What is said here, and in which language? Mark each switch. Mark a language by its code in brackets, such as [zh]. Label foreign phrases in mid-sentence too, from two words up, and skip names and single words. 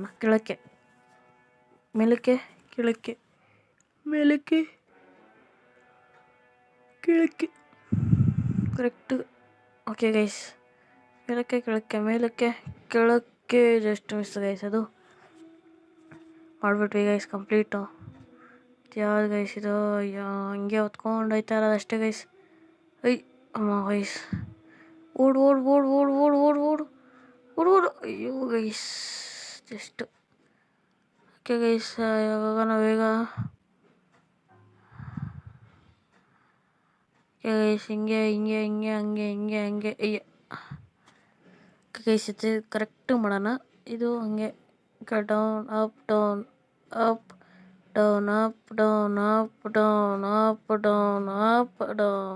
[kn] ಕೆಳಕ್ಕೆ ಮೇಲಕ್ಕೆ ಕೆಳಕ್ಕೆ ಮೇಲಕ್ಕೆ ಕೆಳಕ್ಕೆ ಕರೆಕ್ಟ್. [en] okay guys [kn] ಮೇಲಕ್ಕೆ ಕೆಳಕ್ಕೆ ಮೇಲಕ್ಕೆ ಕೆಳಕ್ಕೆ [en] just miss guys. [kn] ಅದು ಮಾಡಿಬಿಟ್ವಿ ಗೈಸ್ ಕಂಪ್ಲೀಟು. ಯಾವ್ದು ಗೈಸ್ ಇದು? ಹಂಗೆ ಹೊತ್ಕೊಂಡು ಹೋಯ್ತಾ ಇರೋದು ಅಷ್ಟೇ ಗೈಸ್. ಅಮ್ಮ ಗೈಸ್ ಓಡು ಓಡು ಓಡು ಓಡು ಓಡು ಓಡು ಓಡು ಓಡು ಓಡು. ಅಯ್ಯೋ [en] guys just. okay guys [kn] ಇವಾಗ ನಾವು ಬೇಗ [en] okay guys [kn] ಹಿಂಗೆ ಹಿಂಗೆ ಹಿಂಗೆ ಹಂಗೆ ಹಿಂಗೆ ಹಂಗೆ ಅಯ್ಯ. [en] okay guys [kn] ಇದು ಕರೆಕ್ಟ್ ಮಾಡೋಣ. ಇದು ಹಂಗೆ [en] down up down up down up down up down up down up down.